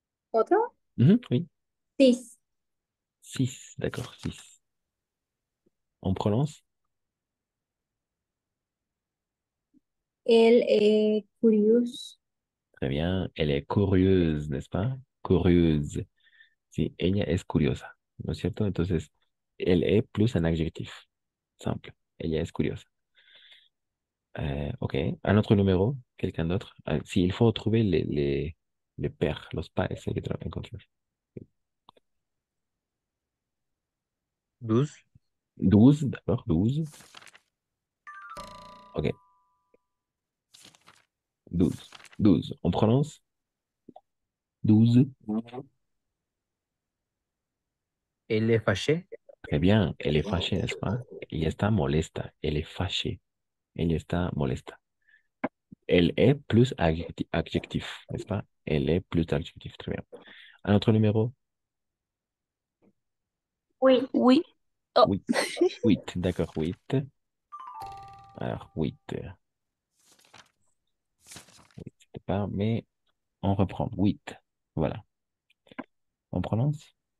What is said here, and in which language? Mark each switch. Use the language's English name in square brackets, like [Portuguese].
[Spanish] ¿Otro? [French] Mhm, oui. 6. 6, d'accord, 6. On prononce? [Spanish] Él es curioso. [French] Très bien. Elle est curieuse, n'est-ce pas? Curieuse. [Spanish] Sí, ella es curiosa, ¿no es cierto? Entonces, [French] elle est plus un adjectif. Simple. [Spanish] Ella es curiosa. [French] Ok. Un autre numéro? Quelqu'un d'autre? Si, il faut trouver les pairs, [Spanish] los pares, hay que encontrar. [French] 12. 12, d'accord, 12. Ok, 12. 12. On prononce? 12. Elle est fâchée. Très bien, elle est fâchée, n'est-ce pas? [Spanish] Ella está molesta, [French] elle est fâchée, [Spanish] ella está molesta. [French] Elle est plus adjectif, n'est-ce pas? Elle est plus adjectif, très bien. Un autre numéro? Oui. Oui. Oh. 8. 8, d'accord, 8. Alors, 8. 8, c'était pas, mais on reprend. 8. Voilà. On prononce?